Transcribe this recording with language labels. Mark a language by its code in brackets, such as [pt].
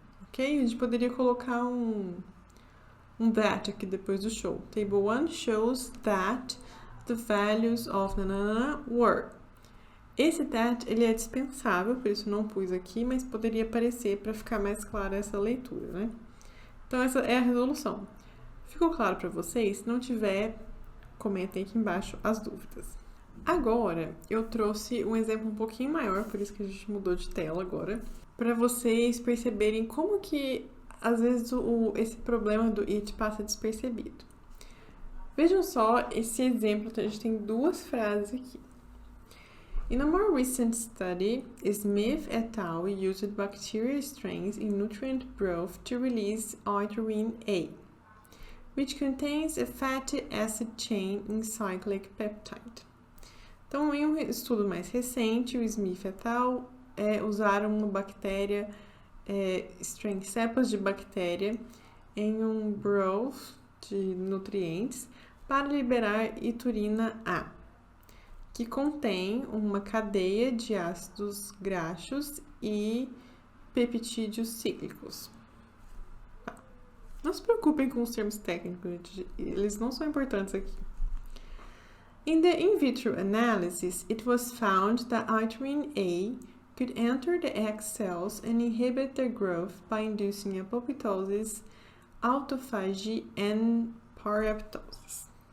[pt] Ok? A gente poderia colocar um that aqui depois do show. [en] Table 1 shows that the values of were. [pt] Esse that, ele é dispensável, por isso não pus aqui, mas poderia aparecer para ficar mais clara essa leitura, né? Então, essa é a resolução. Ficou claro para vocês? Se não tiver, comentem aqui embaixo as dúvidas. Agora, eu trouxe um exemplo um pouquinho maior, por isso que a gente mudou de tela agora, para vocês perceberem como que, às vezes, esse problema do it passa despercebido. Vejam só esse exemplo, a gente tem duas frases aqui. [en] In a more recent study, Smith et al. Used bacterial strains in nutrient broth to release Euterin A, which contains a fatty acid chain in cyclic peptide. [pt] Então, em um estudo mais recente, o Smith et al. Usaram uma bactéria, cepas de bactéria, em um broth de nutrientes para liberar Euterina A, que contém uma cadeia de ácidos graxos e peptídeos cíclicos. Não se preocupem com os termos técnicos, eles não são importantes aqui. [en] In the in vitro analysis, it was found that Euterin A could enter the egg cells and inhibit their growth by inducing apoptosis, autophagy and paraptosis.